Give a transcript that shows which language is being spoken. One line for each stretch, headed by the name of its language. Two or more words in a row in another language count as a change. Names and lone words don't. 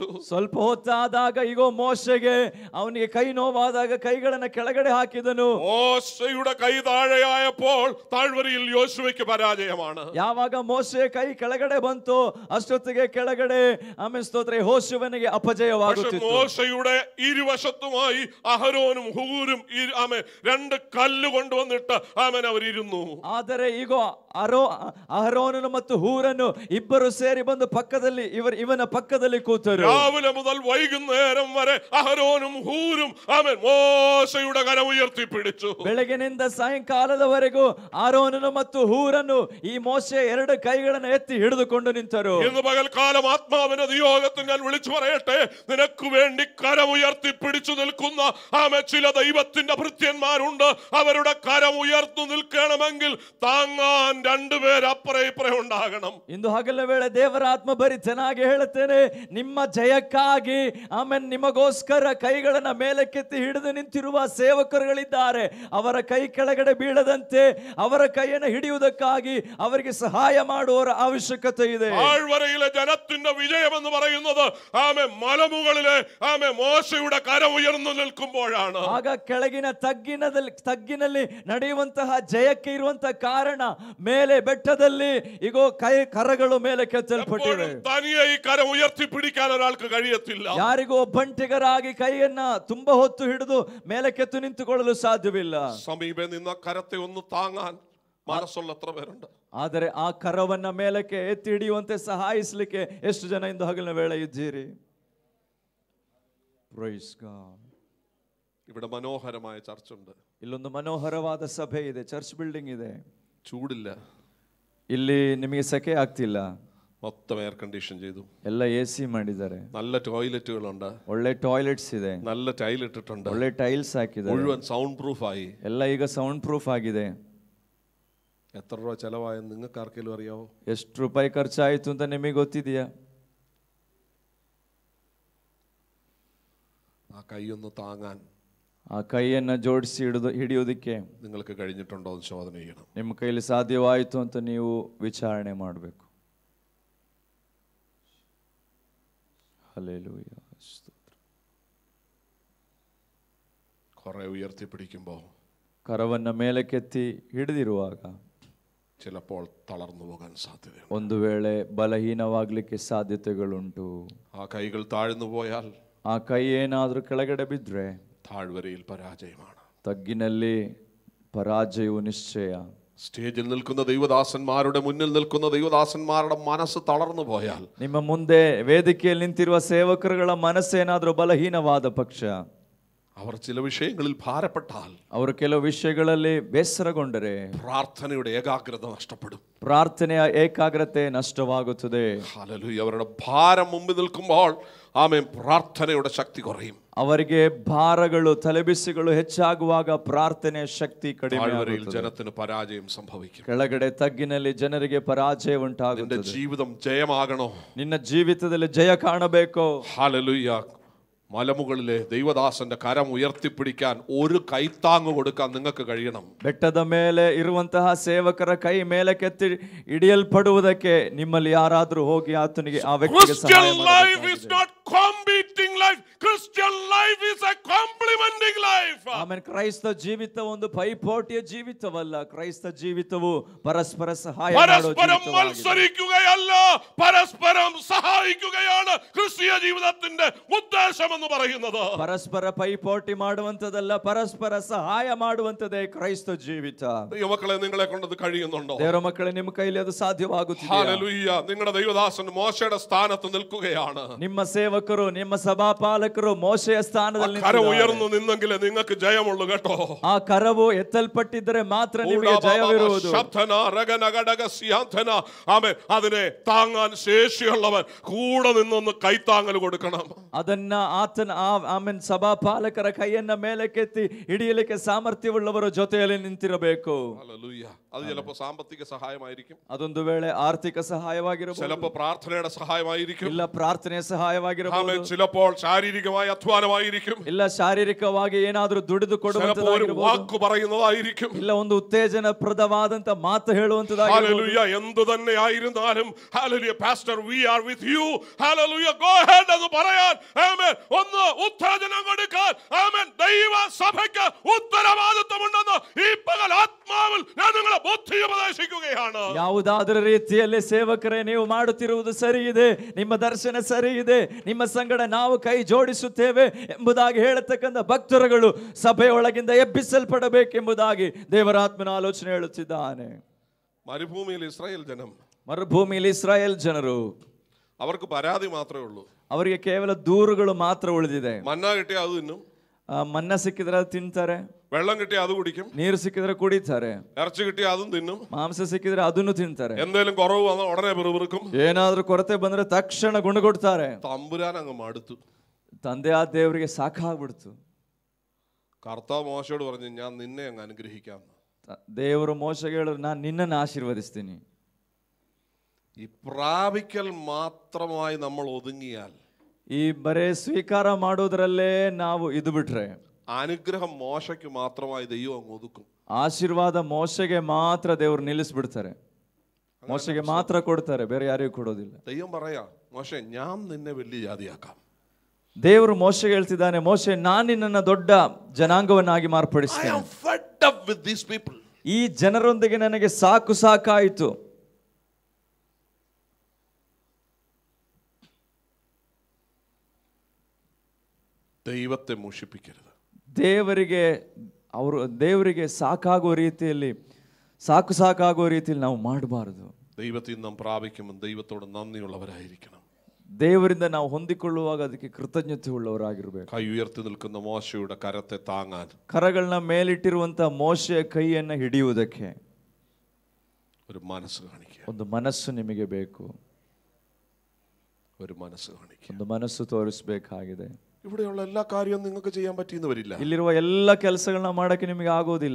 Kannada: ಸ್ವಲ್ಪ ಹೊತ್ತಾದಾಗ ಇಗೋ ಮೋಶೆಗೆ ಅವನಿಗೆ ಕೈ ನೋವಾದಾಗ ಕೈಗಳನ್ನ ಕೆಳಗಡೆ ಹಾಕಿದನು.
Malayalam: മോശയുടെ കൈ താഴെയായപ്പോൾ താഴ്വരയിൽ യോശുവയ്ക്ക് പരാജയമാണ്.
Kannada: ಯಾವಾಗ ಮೋಶೆ ಕೈ ಕೆಳಗಡೆ ಬಂತು ಅಷ್ಟೊತ್ತಿಗೆ ಕೆಳಗಡೆ ಆಮೇಲೆ ಸ್ತೋತ್ರ ಯೆಹೋಶುವನಿಗೆ ಅಪಜಯವಾಗುತ್ತಿತ್ತು.
Malayalam: മോശയുടെ ഇരുവശത്തുമായി അഹരോനും ഹൂരും ആമേൻ രണ്ട് കല്ല് കൊണ്ടുവന്നിട്ട് ആമേൻ അവരിരുന്നു.
Kannada: ಆದರೆ ಈಗ ಅಹರೋನನು ಮತ್ತು ಹೂರನು ಇಬ್ಬರು ಸೇರಿ ಬಂದು ಪಕ್ಕದಲ್ಲಿ ಇವನ ಪಕ್ಕದಲ್ಲಿ ಕೂತರು.
Malayalam: രാവിലെ മുതൽ വൈകുന്നേരം വരെ അഹരോനും ഹൂരും ആമേൻ മോശയുടെ കരം ഉയർത്തിപ്പിടിച്ചു.
Kannada: ಬೆಳಗಿನಿಂದ ಸಾಯಂಕಾಲದವರೆಗೂ ಆರೋನನು ಮತ್ತು ಹೂರನು ಈ ಮೋಶೆ ಎರಡು ಕೈಗಳನ್ನು ಎತ್ತಿ ಹಿಡಿದುಕೊಂಡು ನಿಂತರು.
Malayalam: ഇന്ന് പകൽക്കാലം ആത്മാവിന്റെ നിയോഗത്തിൽ ഞാൻ വിളിച്ചു പറയട്ടെ, നിനക്ക് വേണ്ടി കരം ഉയർത്തിപ്പിടിച്ചു നിൽക്കുന്ന ആമേൻ ചില ദൈവത്തിന്റെ ഭൃത്യന്മാരുണ്ട്. അവരുടെ കരം ഉയർന്നു നിൽക്കണമെങ്കിൽ താങ്ങാൻ രണ്ടുപേർ അപ്പുറം ഇപ്പുറം ഉണ്ടാകണം.
Kannada: ಇಂದು ಹಗಲ ವೇಳೆ ದೇವರ ಆತ್ಮ ಭರಿತನಾಗಿ ಹೇಳುತ್ತೇನೆ, ನಿಮ್ಮ ಜಯಕ್ಕಾಗಿ ಆಮೇನ್ ನಿಮಗೋಸ್ಕರ ಕೈಗಳನ್ನ ಮೇಲಕ್ಕೆತ್ತಿ ಹಿಡಿದು ನಿಂತಿರುವ ಸೇವಕರುಗಳಿದ್ದಾರೆ. ಅವರ ಕೈ ಕೆಳಗಡೆ ಬೀಳದಂತೆ ಅವರ ಕೈಯನ್ನು ಹಿಡಿಯುವುದಕ್ಕಾಗಿ ಅವರಿಗೆ ಸಹಾಯ ಮಾಡುವವರ ಅವಶ್ಯಕತೆ ಇದೆ.
Malayalam: താഴ്വരയിലെ ജനത്തിന്റെ വിജയം എന്ന് പറയുന്നത് ആമേൻ മലമുകളിലെ ആമേൻ മോശയുടെ കരം ഉയർന്നു നിൽക്കുമ്പോഴാണ്.
Kannada: ಆಗ ಕೆಳಗಿನ ತಗ್ಗಿನಲ್ಲಿ ನಡೆಯುವಂತಹ ಜಯಕ್ಕೆ ಇರುವಂತಹ ಕಾರಣ ಮೇಲೆ ಬೆಟ್ಟದಲ್ಲಿ ಈಗೋ ಕರಗಳು ಮೇಲೆ ಕೆತ್ತಲ್ಪಟ್ಟಿವೆ.
Malayalam: തനിയെ ഈ കരം ഉയർത്തിപ്പിടിക്കാൻ ഒരാൾക്ക് കഴിയത്തില്ല.
Kannada: ಯಾರಿಗೂ ಒಬ್ಬಂಟಿಗರಾಗಿ ಕೈಯನ್ನ ತುಂಬಾ ಹೊತ್ತು ಹಿಡಿದು ಮೇಲೆ ಕೆತ್ತು ನಿಂತುಕೊಳ್ಳಲು ಸಾಧ್ಯವಿಲ್ಲ.
Malayalam: സമീപെ നിന്ന കരത്തെ ഒന്ന് താങ്ങാൻ മനസ്സുള്ള എത്ര പേരുണ്ട്?
Kannada: ಆದರೆ ಆ ಕರವನ್ನ ಮೇಲಕ್ಕೆ ಎತ್ತಿ ಹಿಡಿಯುವಂತೆ ಸಹಾಯಿಸಲಿಕ್ಕೆ ಎಷ್ಟು ಜನ ಇಂದು ಹಗಲಿನ ವೇಳೆ ಇದ್ದೀರಿ?
English: Praise God.
Malayalam: ഇവിടെ മനോഹരമായ ചർച്ച് ഉണ്ട്.
Kannada: ಇಲ್ಲೊಂದು ಮನೋಹರವಾದ ಸಭೆ ಇದೆ,
English: church building
Kannada: ಇದೆ.
Malayalam: ചൂടില്ല,
Kannada: ಇಲ್ಲಿ ನಿಮಗೆ ಸೆಕೆ ಆಗ್ತಿಲ್ಲ,
Malayalam: മൊത്തം
English: air condition
Malayalam: ചെയ്തു,
Kannada: ಎಲ್ಲ ಎಸಿ ಮಾಡಿದ್ದಾರೆ,
Malayalam: നല്ല ടോയ്ലറ്റുകളുണ്ട്,
Kannada: ಒಳ್ಳೆ ಟಾಯ್ಲೆಟ್ಸ್ ಇದೆ,
Malayalam: നല്ല ടൈൽ ഇട്ടിട്ടുണ്ട്,
Kannada: ಒಳ್ಳೆ ಟೈಲ್ಸ್ ಹಾಕಿದ್ದಾರೆ,
Malayalam: മുഴുവൻ
English: sound proof
Malayalam: ആയി,
Kannada: ಎಲ್ಲ ಈಗ
English: sound proof
Kannada: ಆಗಿದೆ.
Malayalam: എത്ര രൂപ ചെലവായെന്ന് നിങ്ങൾക്ക് ആർക്കെങ്കിലും അറിയാവോ?
Kannada: ಎಷ್ಟು ರೂಪಾಯಿ ಖರ್ಚಾಯಿತು ಅಂತ ನಿಮಗೆ ಗೊತ್ತಿದೆಯಾ?
Malayalam: ആ കൈയൊന്ന് താങ്ങാൻ,
Kannada: ಆ ಕೈಯನ್ನ ಜೋಡಿಸಿ ಹಿಡಿಯೋದಕ್ಕೆ
Malayalam: നിങ്ങൾക്ക് കഴിഞ്ഞിട്ടുണ്ടോ എന്ന് ശോധന ചെയ്യണം.
Kannada: ನಿಮ್ಮ ಕೈಯಲ್ಲಿ ಸಾಧ್ಯವಾಯಿತು ಅಂತ ನೀವು ವಿಚಾರಣೆ ಮಾಡಬೇಕು.
Malayalam: ഹല്ലേലൂയ. കുറെ ഉയർത്തിപ്പിടിക്കുമ്പോൾ
Kannada: ಕರವನ್ನ ಮೇಲಕ್ಕೆತ್ತಿ ಹಿಡಿದಿರುವಾಗ
Malayalam: ചിലപ്പോൾ തളർന്നു പോകാൻ സാധ്യതയുണ്ട്.
Kannada: ಒಂದು ವೇಳೆ ಬಲಹೀನವಾಗಲಿಕ್ಕೆ ಸಾಧ್ಯತೆಗಳುಂಟು.
Malayalam: ആ കൈകൾ താഴ്ന്നു പോയാൽ,
Kannada: ಆ ಕೈ ಏನಾದರೂ ಕೆಳಗಡೆ ಬಿದ್ದರೆ
Malayalam: താഴ്വരയിൽ പരാജയമാണ്.
Kannada: ತಗ್ಗಿನಲ್ಲಿ പരാജയವು ನಿಶ್ಚಯ.
Malayalam: സ്റ്റേജിൽ നിൽക്കുന്ന ദൈവദാസന്മാരുടെ മുന്നിൽ നിൽക്കുന്ന ദൈവദാസന്മാരുടെ മനസ്സ് തളർന്നു പോയാൽ,
Kannada: ನಿಮ್ಮ ಮುಂದೆ ವೇದಿಕೆಯಲ್ಲಿ ನಿಂತಿರುವ ಸೇವಕರುಗಳ ಮನಸ್ಸೇನಾದರೂ ಬಲಹೀನವಾದ ಪಕ್ಷ,
Malayalam: അവർ ചില വിഷയങ്ങളിൽ ഭാരപ്പെട്ടാൽ,
Kannada: ಅವರು ಕೆಲವು ವಿಷಯಗಳಲ್ಲಿ ಬೇಸರಗೊಂಡರೆ
Malayalam: പ്രാർത്ഥനയുടെ ഏകാഗ്രത നഷ്ടപ്പെടും.
Kannada: ಪ್ರಾರ್ಥನೆಯ ಏಕಾಗ್ರತೆ ನಷ್ಟವಾಗುತ್ತದೆ.
Malayalam: ഹല്ലേലൂയ. അവരുടെ ഭാരം മുമ്പിൽ നിൽക്കുമ്പോൾ ആമേൻ പ്രാർത്ഥനയുടെ ശക്തി കുറയും.
Kannada: ಅವರಿಗೆ ಭಾರಗಳು ತಲೆಬಿಸಿಗಳು ಹೆಚ್ಚಾಗುವಾಗ ಪ್ರಾರ್ಥನೆಯ ಶಕ್ತಿ ಕಡಿಮೆ
Malayalam: താഴ്വരയിൽ
Kannada: ಆಗುತ್ತದೆ.
Malayalam: ജനത്തിന് പരാജയം സംഭവിക്കും.
Kannada: ಕೆಳಗಡೆ ತಗ್ಗಿನಲ್ಲಿ ಜನರಿಗೆ ಪರಾಜಯ
Malayalam: നിന്റെ
Kannada: ಉಂಟಾಗುತ್ತದೆ.
Malayalam: ജീവിതം ജയമാകണോ?
Kannada: ನಿನ್ನ ಜೀವಿತದಲ್ಲಿ ಜಯ ಕಾಣಬೇಕು.
Malayalam: ഹല്ലേലൂയ. മലമുകളിലെ ദൈവദാസന്റെ കരം ഉയർത്തിപ്പിടിക്കാൻ ഒരു കൈത്താങ്ങ് കൊടുക്കാൻ നിങ്ങൾക്ക് കഴിയണം.
Kannada: ಬೆಟ್ಟದ ಮೇಲೆ ಇರುವಂತಹ ಸೇವಕರ ಕೈ ಮೇಲಕ್ಕೆತ್ತಿ ಹಿಡಿಯಲ್ಪಡುವುದಕ್ಕೆ ನಿಮ್ಮಲ್ಲಿ ಯಾರಾದರೂ ಹೋಗಿ ಆತನಿಗೆ ಆ ವ್ಯಕ್ತಿಗೆ ಸಹಾಯ
English: Christian life is
Kannada: ಮಾಡಬೇಕಾಗಿದೆ.
English: not competing life. Christian life is a complementing life.
Kannada: ಆಮೇಲೆ ಕ್ರೈಸ್ತ ಜೀವಿತ ಒಂದು ಪೈಪೋಟಿಯ ಜೀವಿತವಲ್ಲ. ಕ್ರೈಸ್ತ ಜೀವಿತವು ಪರಸ್ಪರ ಸಹಾಯ ಮಾಡುವ
Malayalam: പരസ്പരം
Kannada: ಜೀವಿತವಾಗಿದೆ.
Malayalam: മത്സരിക്കുകയല്ല, പരസ്പരം സഹായിക്കുകയാണ് ക്രിസ്തീയ ജീവിതത്തിന്റെ ഉദ്ദേശം എന്ന് പറയുന്നത്.
Kannada: ಪರಸ್ಪರ ಪೈಪೋಟಿ ಮಾಡುವಂತದಲ್ಲ, ಪರಸ್ಪರ ಸಹಾಯ ಮಾಡುವಂತದೇ ಕ್ರೈಸ್ತ ಜೀವಿತ.
Malayalam: ദൈവമക്കളെ, നിങ്ങളെ കൊണ്ടത് കഴിയുന്നുണ്ടോ?
Kannada: ದೇವರ ಮಕ್ಕಳೇ, ನಿಮ್ಮ ಕೈಲಿ ಅದು ಸಾಧ್ಯವಾಗುತ್ತಿದೆ.
Malayalam: ഹല്ലേലൂയ. നിങ്ങളുടെ ദൈവദാസൻ മോശയുടെ സ്ഥാനത്ത് നിൽക്കുകയാണ്.
Kannada: ನಿಮ್ಮ ಸೇವಕರು, ನಿಮ್ಮ ಸಭಾಪಾಲಕರು ಮೋಶೆಯ ಸ್ಥಾನದಲ್ಲಿ
Malayalam: കരം
Kannada: ನಿಂತಿದ್ದಾರೆ.
Malayalam: ഉയർന്നു നിന്നെങ്കിലേ നിങ്ങൾക്ക് ജയമുള്ളൂ കേട്ടോ.
Kannada: ಆ ಕರವು ಎತ್ತಲ್ಪಟ್ಟಿದ್ದರೆ ಮಾತ್ರ ನಿಮಗೆ ಜಯವಿರುವುದು.
Malayalam: ആമേൻ. അതിനെ താങ്ങാൻ ശേഷിയുള്ളവൻ കൂടെ നിന്നൊന്ന് കൈത്താങ്ങൽ കൊടുക്കണം.
Kannada: ಅದನ್ನ ಆತನ ಆಮೇನ್ ಸಭಾಪಾಲಕರ ಕೈಯನ್ನ ಮೇಲಕ್ಕೆತ್ತಿ ಹಿಡಿಯಲಿಕ್ಕೆ ಸಾಮರ್ಥ್ಯವುಳ್ಳವರು ಜೊತೆಯಲ್ಲಿ ನಿಂತಿರಬೇಕು.
Malayalam: ഹല്ലേലൂയ. അത് ചിലപ്പോൾ സാമ്പത്തിക സഹായമായിരിക്കും,
Kannada: ಅದೊಂದು ವೇಳೆ ಆರ್ಥಿಕ ಸಹಾಯವಾಗಿರಬಹುದು,
Malayalam: ചിലപ്പോൾ പ്രാർത്ഥനയുടെ സഹായമായിരിക്കും,
Kannada: ಇಲ್ಲ പ്രാರ್ಥನೆಯ ಸಹಾಯವಾಗಿರಬಹುದು,
Malayalam: ചിലപ്പോൾ ശാരീരികമായ അധ്വാനമായിരിക്കും,
Kannada: ಇಲ್ಲ ಶಾರೀರಿಕವಾಗಿ ಏನಾದರೂ ದುಡಿದು
Malayalam: ചിലപ്പോൾ ഒരു
Kannada: ಕೊಡುವಂತದ್ದಾಗಿರಬಹುದು,
Malayalam: വാക്ക് പറയുന്നതായിരിക്കും.
Kannada: ಇಲ್ಲ ಒಂದು ಉತ್ತೇಜನಪ್ರದವಾದಂತ ಮಾತು ಹೇಳುವಂತದ್ದಾಗಿರಬಹುದು.
Malayalam: ഹല്ലേലൂയ. എന്തു തന്നെ ആയിരുന്നാലും ഹല്ലേലൂയ
English: pastor we are with you,
Malayalam: ഹല്ലേലൂയ,
English: go ahead
Malayalam: എന്ന് പറയാൻ, ആമേൻ, ഒന്ന് ഉത്തേജനം കൊടുക്കാൻ, ആമേൻ, ദൈവ സഭയ്ക്ക് ഉത്തരവാദിത്വമുണ്ടെന്ന് ഈ പകൽ ആത്മാവിൽ ഞാൻ നിങ്ങളെ ബുദ്ധി ഉപദേശിക്കുകയാണ്.
Kannada: ಯಾವುದಾದರೂ ರೀತಿಯಲ್ಲಿ ಸೇವಕರೇ, ನೀವು ಮಾಡುತ್ತಿರುವುದು ಸರಿ ಇದೆ, ನಿಮ್ಮ ದರ್ಶನ ಸರಿ ಇದೆ, ನಿಮ್ಮ ಸಂಗಡ ನಾವು ಕೈ ಜೋಡಿಸುತ್ತೇವೆ ಎಂಬುದಾಗಿ ಹೇಳತಕ್ಕಂಥ ಭಕ್ತರುಗಳು ಸಭೆಯೊಳಗಿಂದ ಎಬ್ಬಿಸಲ್ಪಡಬೇಕೆಂಬುದಾಗಿ ದೇವರಾತ್ಮನ ಆಲೋಚನೆ ಹೇಳುತ್ತಿದ್ದಾನೆ.
Malayalam: മരുഭൂമിയിൽ ഇസ്രായേൽ ജനം,
Kannada: ಮರುಭೂಮಿಯಲ್ಲಿ ಇಸ್ರಾಯೇಲ್ ಜನರು,
Malayalam: അവർക്ക് പരാതി മാത്രമേ ഉള്ളൂ.
Kannada: ಅವರಿಗೆ ಕೇವಲ ದೂರುಗಳು ಮಾತ್ರ ಉಳಿದಿದೆ.
Malayalam: മന്ന കിട്ടിയാൽ അത് തിന്നും,
Kannada: ಮನ್ನ ಸಿಕ್ಕಿದ್ರೆ ಅದು ತಿಂತಾರೆ,
Malayalam: വെള്ളം കിട്ടിയാൽ അത് കുടിക്കും,
Kannada: ನೀರು ಸಿಕ್ಕಿದ್ರೆ ಕುಡಿತಾರೆ,
Malayalam: ഇറച്ചി കിട്ടിയാൽ അതും തിന്നും,
Kannada: ಮಾಂಸ ಸಿಕ್ಕಿದ್ರೆ ಅದನ್ನು ತಿಂತಾರೆ,
Malayalam: എന്തേലും കുറവ് വന്നാൽ ഉടനെ പിറുപിറുക്കും.
Kannada: ಏನಾದ್ರೂ ಕೊರತೆ ಬಂದ್ರೆ ತಕ್ಷಣ ಗುಣಗೊಡ್ತಾರೆ.
Malayalam: തമ്പുരാൻ അങ്ങ് മടുത്തു.
Kannada: ತಂದೆ ಆ ದೇವರಿಗೆ ಸಾಕಾಗ್ಬಿಡ್ತು.
Malayalam: കർത്താവ് മോശയോട് പറഞ്ഞു, ഞാൻ നിന്നെ അങ്ങ് അനുഗ്രഹിക്കാം.
Kannada: ದೇವರು ಮೋಶೆಗೆ ಹೇಳಿದ್ರು, ನಾನು ನಿನ್ನನ್ನು ಆಶೀರ್ವದಿಸ್ತೀನಿ.
Malayalam: ഈ പ്രാപിക്കൽ മാത്രമായി നമ്മൾ ഒതുങ്ങിയാൽ,
Kannada: ಈ ಬರೇ ಸ್ವೀಕಾರ ಮಾಡೋದ್ರಲ್ಲೇ ನಾವು ಇದು ಬಿಟ್ರೆ,
Malayalam: അനുഗ്രഹം മോശയ്ക്ക് മാത്രമായി ദൈവം അങ്ങ് ഒതുക്കും.
Kannada: ಆಶೀರ್ವಾದ ಮೋಶೆಗೆ ಮಾತ್ರ ದೇವರು ನಿಲ್ಲಿಸ್ಬಿಡ್ತಾರೆ, ಮೋಶೆಗೆ ಮಾತ್ರ ಕೊಡ್ತಾರೆ, ಬೇರೆ ಯಾರಿಗೂ ಕೊಡೋದಿಲ್ಲ.
Malayalam: ദൈവം പറയാ, മോശെ, ഞാൻ നിന്നെ വലിയ ജാതിയാക്കാം.
Kannada: ದೇವರು ಮೋಶೆಗೆ ಹೇಳ್ತಿದ್ದಾನೆ, ಮೋಶೆ, ನಾನು ನಿನ್ನನ್ನು ದೊಡ್ಡ ಜನಾಂಗವನ್ನಾಗಿ
English: I
Kannada: ಮಾರ್ಪಡಿಸ್ತೇನೆ.
English: am fed up with these people.
Kannada: ಈ ಜನರೊಂದಿಗೆ ನನಗೆ ಸಾಕಾಯಿತು.
Malayalam: ദൈവത്തെ മുഷിപ്പിക്കരുത്.
Kannada: ದೇವರಿಗೆ ಸಾಕಾಗುವ ರೀತಿಯಲ್ಲಿ ನಾವು ಮಾಡಬಾರದು.
Malayalam: ദൈവത്തിൽ നാം പ്രാപിക്കുമ്പോൾ ദൈവത്തോട് നന്ദിയുള്ളവരായിരിക്കണം.
Kannada: ದೇವರಿಂದ ನಾವು ಹೊಂದಿಕೊಳ್ಳುವಾಗ ಅದಕ್ಕೆ ಕೃತಜ್ಞತೆ ಉಳ್ಳವರಾಗಿರಬೇಕು.
Malayalam: കൈ ഉയർത്തി നിൽക്കുന്ന മോശയുടെ കരത്തെ താങ്ങാൻ,
Kannada: ಕರಗಳನ್ನ ಮೇಲಿಟ್ಟಿರುವಂತ ಮೋಶೆಯ ಕೈಯನ್ನ ಹಿಡಿಯುವುದಕ್ಕೆ
Malayalam: ഒരു മനസ്സ് കാണിക്കുക.
Kannada: ಒಂದು ಮನಸ್ಸು ನಿಮಗೆ ಬೇಕು,
Malayalam: ഒരു മനസ്സ് കാണിക്കുക.
Kannada: ಒಂದು ಮನಸ್ಸು ತೋರಿಸಬೇಕಾಗಿದೆ.
Malayalam: ഇവിടെയുള്ള എല്ലാ കാര്യവും നിങ്ങൾക്ക് ചെയ്യാൻ പറ്റിയെന്ന് വരില്ല.
Kannada: ಇಲ್ಲಿರುವ ಎಲ್ಲ ಕೆಲಸಗಳನ್ನ ಮಾಡಕ್ಕೆ ನಿಮಗೆ ಆಗೋದಿಲ್ಲ.